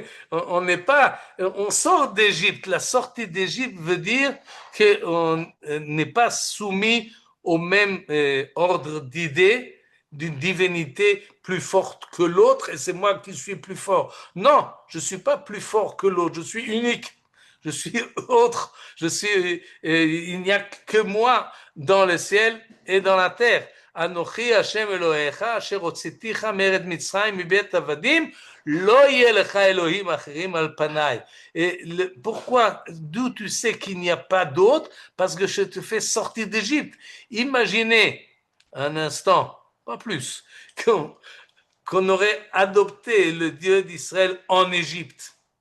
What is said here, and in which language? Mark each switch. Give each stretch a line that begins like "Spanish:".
French: On n'est pas, on sort d'Égypte. La sortie d'Égypte veut dire qu'on n'est pas soumis au même ordre d'idées d'une divinité plus forte que l'autre et c'est moi qui suis plus fort. Non, je suis pas plus fort que l'autre. Je suis unique. Je suis autre. Il n'y a que moi dans le ciel et dans la terre.
Hebrew: אנוכי השם אלוהיך אשר הוצאתיך מארץ מצרים מבית עבדים, לא יהיה לך אלוהים אחרים על פניי.
French: Pourquoi? D'où tu sais qu'il n'y a pas d'autre? Parce que je te fais sortir d'Égypte. Imaginez un instant, pas plus, qu'on aurait adopté le Dieu d'Israël en Égypte.